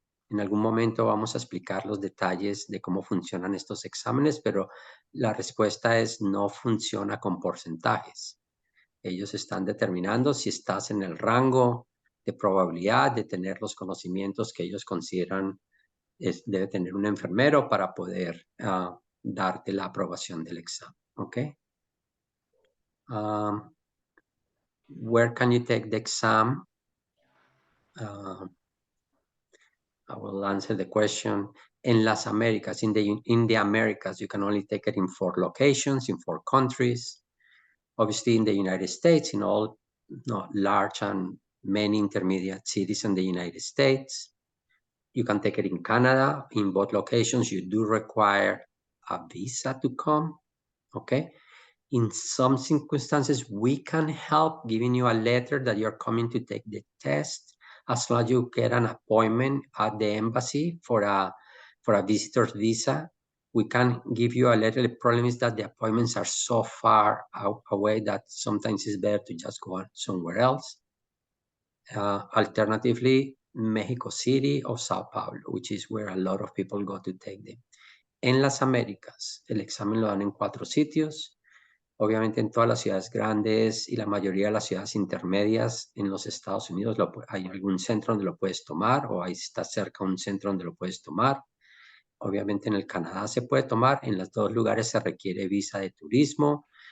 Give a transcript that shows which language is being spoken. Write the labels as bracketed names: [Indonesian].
[Spanish] En algún momento vamos a explicar los detalles de cómo funcionan estos exámenes, pero la respuesta es no funciona con porcentajes. Ellos están determinando si estás en el rango de probabilidad de tener los conocimientos que ellos consideran debe tener un enfermero para poder darte la aprobación del examen. [English] Okay. Where can you take the exam? I will answer the question. [Spanish] En las Américas, [English] in the Americas, you can only take it in 4 locations, in 4 countries. Obviously, in the United States, in all large and many intermediate cities in the United States. You can take it in Canada. In both locations, you do require a visa to come, okay? In some circumstances, we can help giving you a letter that you're coming to take the test as long as you get an appointment at the embassy for a visitor's visa. We can give you a letter. The problem is that the appointments are so far away that sometimes it's better to just go somewhere else. Alternatively, Mexico City or Sao Paulo, which is where a lot of people go to take them. [Spanish] En las Américas, el examen lo dan en 4 sitios. Obviamente en todas las ciudades grandes y la mayoría de las ciudades intermedias en los Estados Unidos hay algún centro donde lo puedes tomar o ahí está cerca un centro donde lo puedes tomar. Obviamente en el Canadá se puede tomar. En los 2 lugares se requiere visa de turismo.